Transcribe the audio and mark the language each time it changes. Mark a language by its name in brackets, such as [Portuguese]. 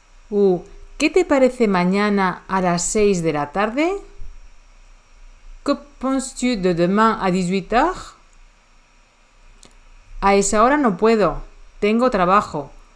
[Spanish] Ou ¿qué te parece mañana a las 6 de la tarde? [French] ¿Qué penses-tu de demain à 18h? [Spanish] A esa hora no puedo, tengo trabajo.